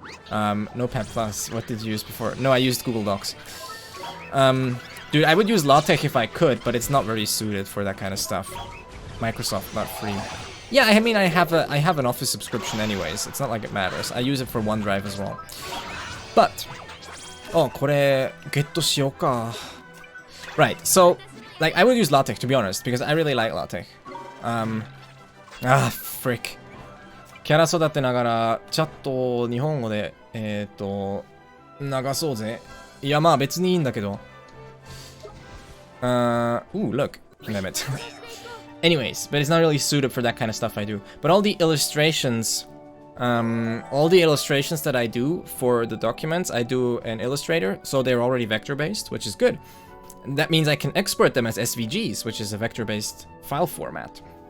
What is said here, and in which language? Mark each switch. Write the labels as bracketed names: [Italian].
[English] Notepad+, what did you use before? No, I used Google Docs. Dude, I would use LaTeX if I could, but it's not very suited for that kind of stuff. Microsoft, not free. Yeah, I mean, I have an Office subscription anyways. It's not like it matters. I use it for OneDrive as well. But... [Japanese] Oh, これ、ゲットしようか. [English] Right, so, like, I would use LaTeX, to be honest, because I really like LaTeX. Frick. [Japanese] キャラ育てながら、チャットを日本語で、流そうぜ。いや、まあ別にいいんだけど。 [English] Ooh, look. Damn it. Anyways, but it's not really suited for that kind of stuff I do. But all the illustrations... all the illustrations that I do for the documents, I do in Illustrator, so they're already vector-based, which is good. That means I can export them as SVGs, which is a vector-based file format.